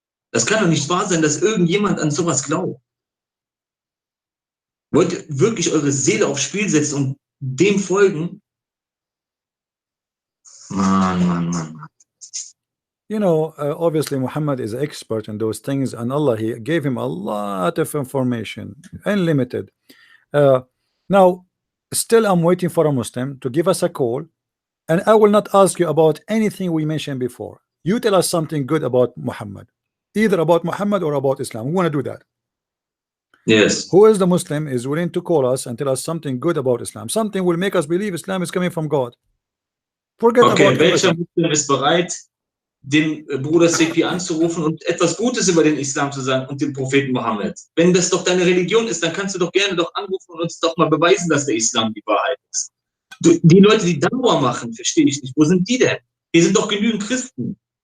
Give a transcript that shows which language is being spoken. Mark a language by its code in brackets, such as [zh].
[de] Das kann doch nicht wahr sein, dass irgendjemand an sowas glaubt. Wollt ihr wirklich eure Seele aufs Spiel setzen und dem folgen? Mann. [en] You know, obviously Muhammad is an expert in those things, and Allah, he gave him a lot of information, unlimited. Now, still I'm waiting for a Muslim to give us a call, and I will not ask you about anything we mentioned before. You tell us something good about Muhammad, either about Muhammad or about Islam. We want to do that. Yes. Who is the Muslim is willing to call us and tell us something good about Islam, something will make us believe Islam is coming from God. Forget about [de] welcher [en] everything. [de] Muslim ist bereit, den Bruder CP anzurufen und etwas Gutes über den Islam zu sagen und den Propheten Mohammed? Wenn das doch deine Religion ist, dann kannst du doch gerne doch anrufen und uns doch mal beweisen, dass der Islam die Wahrheit ist. Die Leute, die Dauer machen, verstehe ich nicht. Wo sind die denn? Hier sind doch genügend Christen.